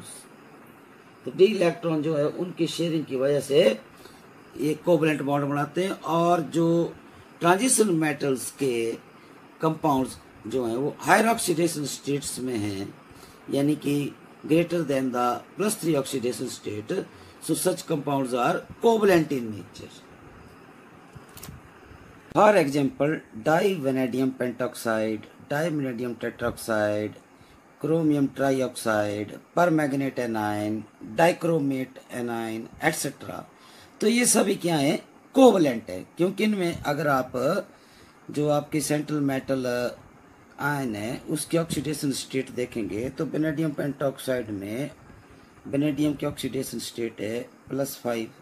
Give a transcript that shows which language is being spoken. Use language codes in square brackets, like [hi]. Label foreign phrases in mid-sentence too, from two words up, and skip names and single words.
[hi] तो [en] d electron [hi] जो है उनकी शेयरिंग की वजह से ये [en] covalent bond [hi] बनाते हैं. और जो [en] transition metals के कंपाउंड्स [hi] जो हैं वो [en] higher oxidation states [hi] में हैं, यानी कि [en] greater than the +3 oxidation state, so such compounds are covalent in nature. For example, divanadium pentoxide, divanadium tetroxide, chromium trioxide, permanganate anion, dichromate anion, etc. [hi] तो ये सभी क्या है, कोवलेंट है, क्योंकि इनमें अगर आप जो आपकी [en] central metal ion [hi] है उसकी [en] oxidation state [hi] देखेंगे तो [en] vanadium pentoxide [hi] में वेनेडियम की [en] oxidation state [hi] है +5